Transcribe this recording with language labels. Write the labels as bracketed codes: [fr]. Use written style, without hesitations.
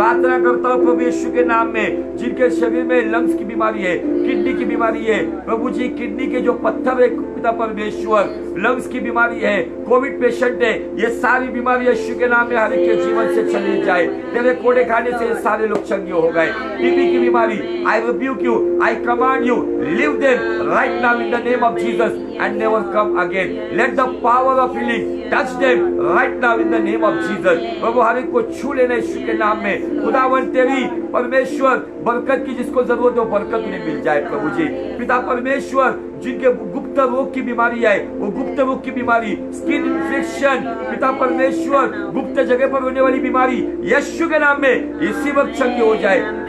[hi] प्रार्थना करता हूँ प्रभु यीशु के नाम में जिनके शरीर में लंग्स की बीमारी है, किडनी की बीमारी है प्रभु जी, किडनी के जो पत्थर है पिता परमेश्वर, लंग्स की बीमारी है, कोविड पेशेंट है, ये सारी बीमारी यीशु के नाम में हर एक के जीवन से चली जाए। तेरे कोड़े खाने से सारे लोग चंगे हो गए। टीबी की बीमारी [en] I rebuke you, I command you, leave them right now in the name of Jesus and never come again. Let the power of healing touch them right now in the name of Jesus. [hi] प्रभु हर एक को छू लेना यीशु के नाम में। खुदावन तेरी परमेश्वर बरकत की जिसको जरूरत हो बरकत उन्हें मिल जाए प्रभु जी। पिता परमेश्वर जिनके गुप्त रोग की बीमारी है वो गुप्त रोग की बीमारी, स्किन इन्फेक्शन पिता परमेश्वर गुप्त जगह पर होने वाली बीमारी यीशु के नाम में इसी वक्त चंगी हो जाए।